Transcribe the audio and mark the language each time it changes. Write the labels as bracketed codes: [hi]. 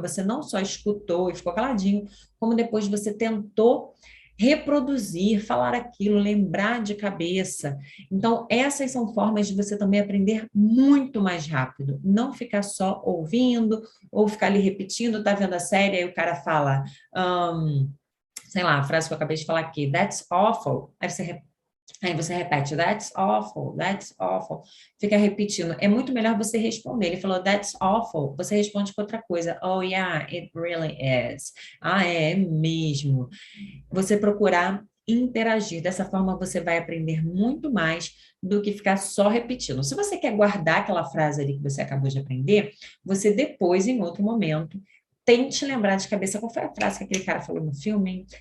[pt] Você não só escutou e ficou caladinho, como depois você tentou reproduzir, falar aquilo, lembrar de cabeça. Então, essas são formas de você também aprender muito mais rápido. Não ficar só ouvindo, ou ficar ali repetindo, tá vendo a série, aí o cara fala, sei lá, a frase que eu acabei de falar aqui, [en] that's awful. [pt] Aí você repete, [en] that's awful, that's awful. [pt] Fica repetindo. É muito melhor você responder. Ele falou, [en] that's awful. [pt] Você responde com outra coisa. [en] Oh, yeah, it really is. [pt] Ah, é mesmo. Você procurar interagir. Dessa forma, você vai aprender muito mais do que ficar só repetindo. Se você quer guardar aquela frase ali que você acabou de aprender, você depois, em outro momento, tente lembrar de cabeça qual foi a frase que aquele cara falou no filme.